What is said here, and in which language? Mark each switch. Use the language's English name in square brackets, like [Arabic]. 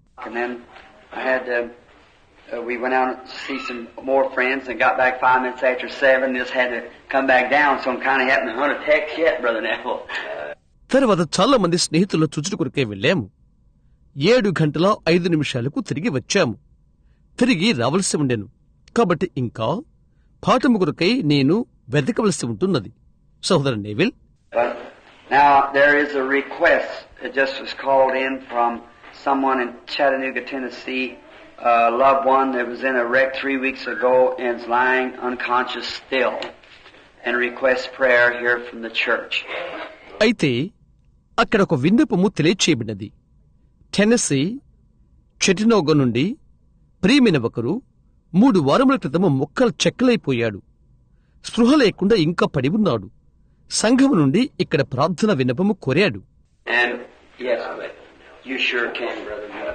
[English] And then I had we went out to see some more friends and got back 5 minutes after 7. Just had to come back down, so I'm kind of having to hunt a text yet, Brother Neville. [Telugu] తర్వాత చాలా మంది స్నేహితుల చుచుడు కొరకే వెళ్ళాము. 7 గంటల 5 నిమిషాలకు తిరిగి వచ్చాము. తిరిగి రావలసి ఉండెను. కాబట్టి ఇంకా పాఠము కొరకై నేను వెతకవలసి ఉంటున్నది. సహోదరు Neville, [English] Now there is a request that just was called in from someone in Chattanooga, Tennessee, a loved one that was in a wreck 3 weeks ago and is lying unconscious still, and requests prayer here from the church. [Telugu] అయితే అక్కడ ఒక విన్నపము తెలియచేయబడినది. Tennessee చెటినోగా నుండి ప్రియమైన ఒకరు 3 వారముల క్రితము మొక్కలు చెక్కలైపోయాడు. స్పృహ లేకుండా ఇంకా పడి ఉన్నాడు. సంఘం నుండి ఇక్కడ ప్రార్థన విన్నపము కోరాడు. [English] And yes, you sure can, brother.